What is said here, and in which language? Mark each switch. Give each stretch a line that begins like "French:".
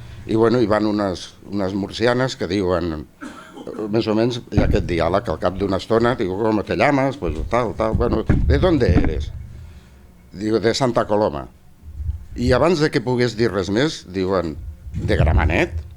Catalan: I bueno, hi van unes murcianes que diuen, més o menys hi ha aquest diàleg, al cap d'una estona, diu,
Spanish: ¿cómo te llamas? Pues tal, bueno, ¿de dónde eres?
Catalan: Diu, de Santa Coloma. I abans de que pogués dir res més, diuen, ¿de Gramenet?